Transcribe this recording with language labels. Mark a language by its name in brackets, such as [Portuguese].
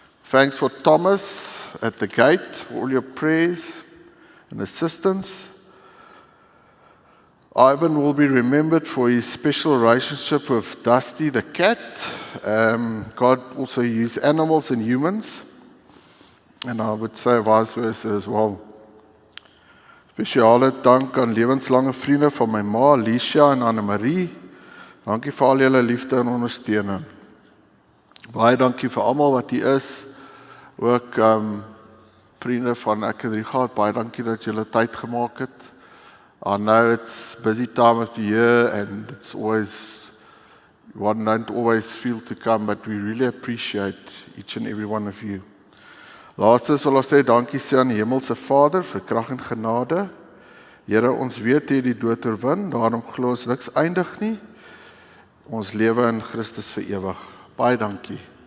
[English] Thanks for Thomas at the gate for all your prayers and assistance. Ivan will be remembered for his special relationship with Dusty the cat. God also used animals and humans, and I would say vice versa as well. [Afrikaans] Spesiale dank aan lewenslange vriende van my ma, Alicia en Anne-Marie. Dankie vir al julle liefde en ondersteuning. Baie dankie vir almal wat hier is. Ook vriende van ek en Richard, baie dankie dat julle tyd gemaak het. [English] I know it's busy time of the year and it's always, one don't always feel to come, but we really appreciate each and every one of you. [Afrikaans] Laaste sal ons sê dankie sê aan die Hemelse Vader vir krag en genade. Here, ons weet jy die dood oorwin, daarom glo ons niks eindig nie. Ons lewe in Christus vir ewig. Baie dankie.